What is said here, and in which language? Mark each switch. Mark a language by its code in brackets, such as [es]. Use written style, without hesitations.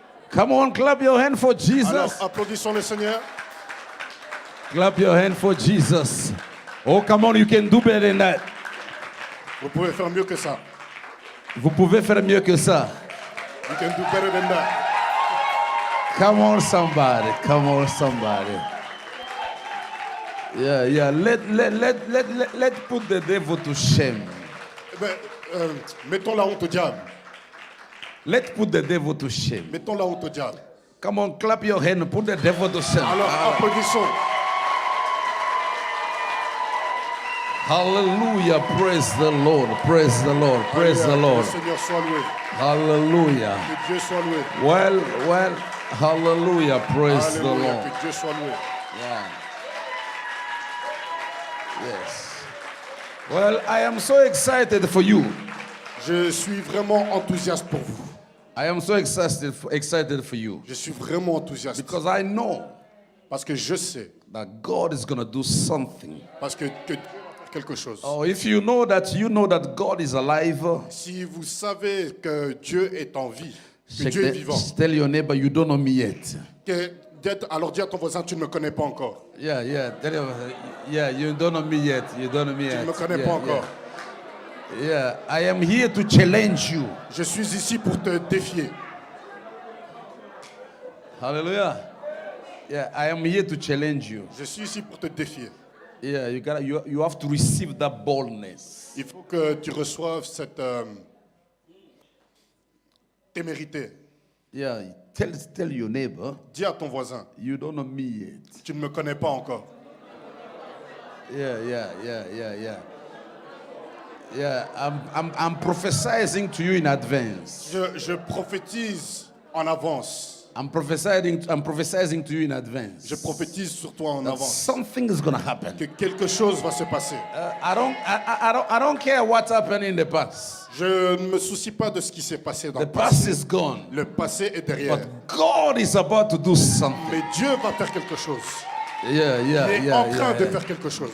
[en] Come on, clap your hand for Jesus. [fr] Alors, applaudissons le Seigneur. [en] Clap your hand for Jesus. Oh, come on, you can do better than that. [fr] Vous pouvez faire mieux que ça. Vous pouvez faire mieux que ça. [en] You can do better than that. Come on, somebody. Come on, somebody. Yeah. Let put the devil to shame. [fr] Eh ben, mettons la honte au diable. [en] Let's put the devil to shame. [fr] Mettons la honte au diable. [en] Come on, clap your hand, put the devil to shame. [fr] Alors applaudissons. [en] Hallelujah, praise the Lord, praise the Lord, praise the [fr] Alléluia, [en] Lord. [fr] que le Seigneur soit loué. [en] Hallelujah. [fr] Que Dieu soit loué. [en] Well, hallelujah, praise the [fr] Alléluia, [en] Lord. [fr] que Dieu soit loué. [en] Wow. Yes. Well, I am so excited for you. [fr] Je suis vraiment enthousiaste pour vous. [en] I am so excited for you. [fr] Je suis vraiment enthousiaste. [en] Because I know [fr] Parce que je sais. [en] that God is going to do something. [fr] Parce que Dieu va faire quelque chose. [en] Oh, if you know that God is alive, [fr] Si vous savez que Dieu est en vie, que Dieu est vivant, [en] tell your neighbor you don't know me yet. [fr] alors dis à ton voisin, tu ne me connais pas encore. [en] Yeah, tell him, yeah, you don't know me yet. You don't know me yet. [fr] Tu ne me connais [en] Yeah, [fr] pas encore. [en] Yeah, I am here to challenge you. [fr] Je suis ici pour te défier. [en] Hallelujah. Yeah, I am here to challenge you. [fr] Je suis ici pour te défier. [en] Yeah, you have to receive that boldness. [fr] Il faut que tu reçoives cette témérité. [en] Yeah, tell your neighbor [fr] Dis à ton voisin, [en] you don't know me yet. [fr] tu ne me connais pas encore. [en] Yeah. Yeah, I'm prophesying to you in advance. [fr] Je prophétise en avance. [en] I'm prophesying to you in advance. [fr] Je prophétise sur toi en [en] That [fr] avance. [en] something is going to happen. [fr] Que quelque chose va se passer. [en] I don't care what happened in the past. [fr] Je ne me soucie pas de ce qui s'est passé dans [en] The past [fr] passé. [en] is gone. [fr] Le passé est derrière. [en] But God is about to do something. [fr] Mais Dieu va faire quelque chose. [en] Yeah. [fr] Il est en train de faire quelque chose.